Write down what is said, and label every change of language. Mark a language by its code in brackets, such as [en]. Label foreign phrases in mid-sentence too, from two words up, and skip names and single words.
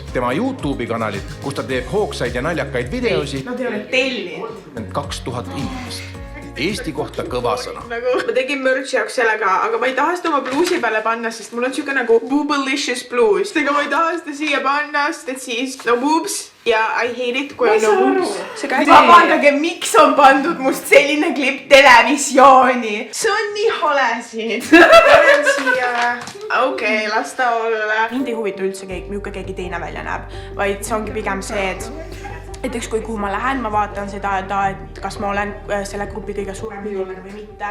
[et] Tema YouTube'i kanalid, kus ta teeb hoogsaid ja naljakaid videosi, Nad ei ole tellinud. 2000 inimest. Eesti kohta kõva sõna. Ma tegin merch jaoks sellega, aga ma ei taha seda oma bluusi peale panna, sest mul on siuke nagu boobalicious bluus. Ega ma ei taha seda siia panna, sest et siis [en] no boobs [et] ja [en] I hate it, [et] kui on [en] no boobs. [et] Vabandage, miks on pandud must selline klipp televisiooni? See on nii hale siin. Panen siia. Okei, las ta olla. Mind ei huvita üldse milline keegi teine välja näeb, vaid see ongi pigem see, et ükskõik kuhu ma lähen, ma vaatan seda, et kas ma olen selle grupi kõige suurem viiulane või mitte.